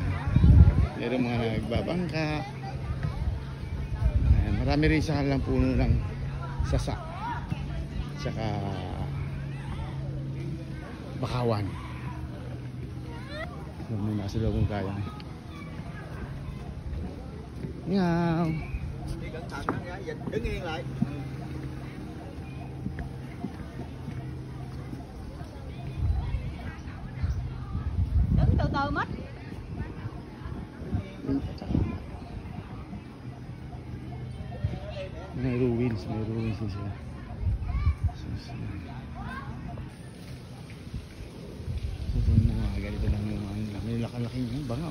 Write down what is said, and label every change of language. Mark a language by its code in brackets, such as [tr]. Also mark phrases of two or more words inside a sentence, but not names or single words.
[tl] Meron mga nagbabangka. Ayan. Marami rin sa kanilang puno ng sasa. Tsaka bakawan. May nasa loob ng kaya. Meow. [vi] Đứng yên lại. Đứng từ từ mất. [tl] May ruins din sila. So mga ganito lang yung may laki-laki yung bangaw.